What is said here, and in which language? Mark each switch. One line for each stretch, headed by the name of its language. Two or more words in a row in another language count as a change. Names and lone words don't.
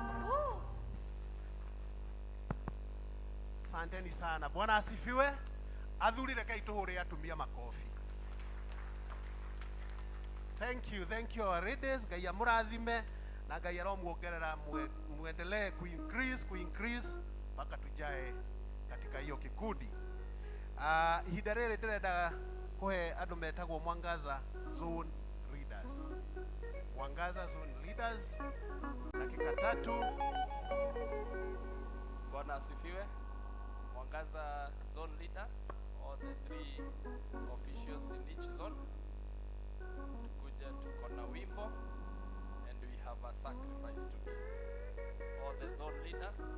Swahili: Asanteni sana. Bwana asifiwe.
Kikuyu: Athuri rekei tuhure atumia makofi.
English: Thank you our ladies.
Kikuyu: Ngai amurathime na Ngai aromuongerera
Swahili: muendelee ku increase mpaka tujae katika hiyo kikundi.
Kikuyu: Ihinda rĩrĩ ndĩrenda kuhe andũ metagwo Mwangaza
English: zone leaders. Mwangaza zone leaders, dakika 3.
Swahili: Bwana asifiwe.
English: Mwangaza zone leaders, all the 3 officials in each zone.
Swahili: Tukuja tuko na wimbo
English: and we have a sacrifice to give. All the zone leaders.